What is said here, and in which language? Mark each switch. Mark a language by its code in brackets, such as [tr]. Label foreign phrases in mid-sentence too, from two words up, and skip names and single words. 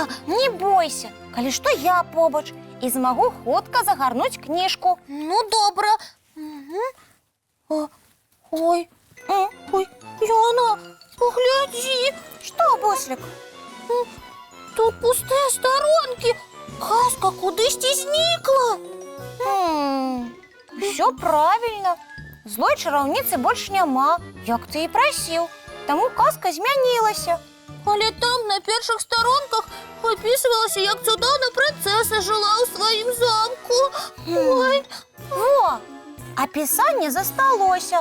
[be] Не бойся, калі што я побач і змагу хутка загарнуць кніжку. Ну, добра. Ой, Яна, поглядзі. Што, Буслік? [ru] тут пустые сторонки. [uk] Казка кудись зникла. Все правильно. [be] Злой чараўніцы больш няма, як ты і прасіў. Таму казка змянілася. Але там на першых сторонках описывалася, як цудоўна прынцэса жила ў сваім замку. Ой. Во, апісанне засталося.